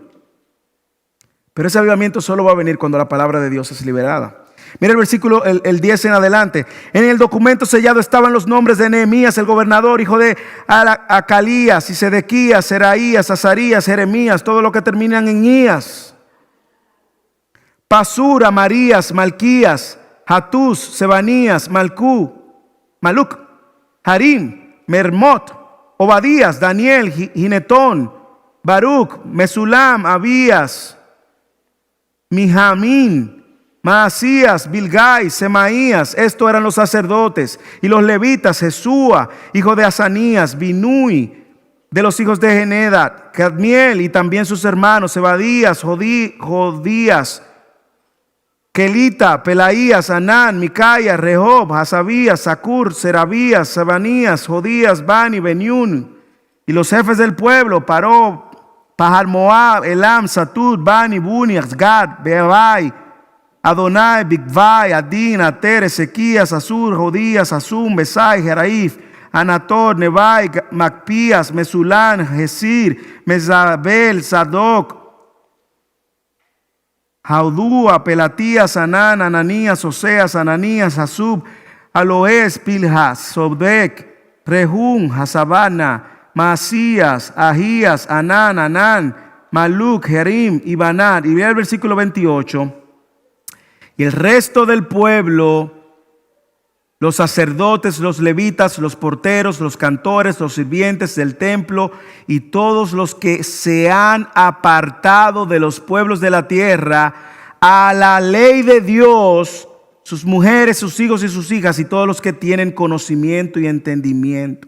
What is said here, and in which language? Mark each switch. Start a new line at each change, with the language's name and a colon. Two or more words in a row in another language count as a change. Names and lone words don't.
Spanish: Pero ese avivamiento solo va a venir cuando la palabra de Dios es liberada. Mira el versículo el 10 en adelante. En el documento sellado estaban los nombres de Nehemías, el gobernador, hijo de Acalías, y Sedequías, Seraías, Azarías, Jeremías, todo lo que terminan en ías. Pasur, Amarías, Malquías, Hatús, Sebanías, Maluc, Harim, Mermot, Obadías, Daniel, Ginetón, Baruch, Mesulam, Abías, Mijamín, Maasías, Bilgai, Semaías. Estos eran los sacerdotes. Y los levitas, Jesúa, hijo de Asanías, Binui, de los hijos de Genedad, Cadmiel y también sus hermanos, Zebadías, Jodías, Kelita, Pelaías, Anán, Micaías, Rehob, Hasabías, Sacur, Serabías, Sebanías, Jodías, Bani, Beniún. Y los jefes del pueblo, Paró, Paharmoab, Elam, Satud, Bani, Buni, Gad, Bebai, Adonai, Bigvai, Adin, Ater, Ezequías, Asur, Jodías, Asum, Besai, Jeraif, Anator, Nebai, Macpías, Mesulán, Jesir, Mezabel, Sadoc, Jaudúa, Pelatías, Anán, Ananías, Oseas, Ananías, Hasub, Aloes, Pilhas, Sobek, Rehum, Hasabana, Maasías, Ahías, Anán, Maluc, Jerim y Banán. Y vea el versículo 28. Y el resto del pueblo, los sacerdotes, los levitas, los porteros, los cantores, los sirvientes del templo y todos los que se han apartado de los pueblos de la tierra a la ley de Dios, sus mujeres, sus hijos y sus hijas y todos los que tienen conocimiento y entendimiento.